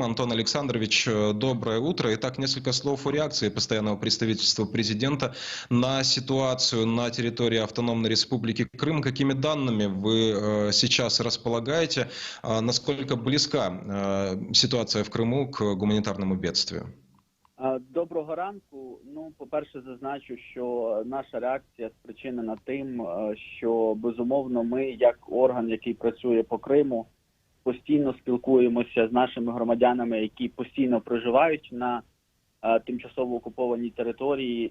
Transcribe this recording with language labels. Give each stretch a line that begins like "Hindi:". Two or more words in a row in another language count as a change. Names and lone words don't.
Russian: Антон Александрович, доброе утро. Итак, несколько слов о реакции постоянного представительства президента на ситуацию на территории Автономной Республики Крым. Какими данными вы сейчас располагаете? Насколько близка ситуация в Крыму к гуманитарному бедствию?
Ukrainian: Доброго ранку. Ну, по-перше, зазначу, що наша реакція спричинена тим, що, безумовно, ми, як орган, який працює по Криму, постійно спілкуємося з нашими громадянами, які постійно проживають на тимчасово окупованій території.